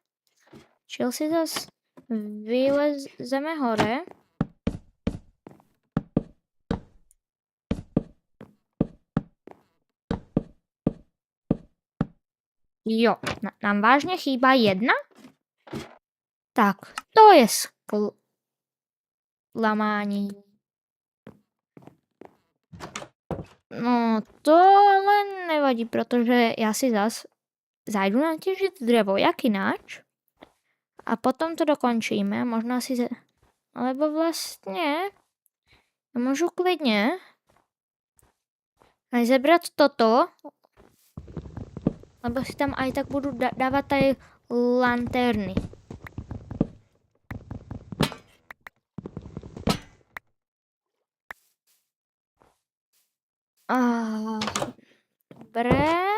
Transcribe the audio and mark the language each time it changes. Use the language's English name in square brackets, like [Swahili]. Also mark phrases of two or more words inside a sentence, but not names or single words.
[Slovak] Čiže si zase vylezeme hore. Jo, nám vážne chýba jedna? Tak, [Czech] to je sklamání. No, to ale nevadí, protože já si zas zajdu natěžit drevo, jak ináč. A potom to dokončíme, možná si... Alebo vlastně... Já můžu klidně... [Slovak] aj zebrať toto, lebo si tam aj tak budu dávat aj lanterny. Dobre.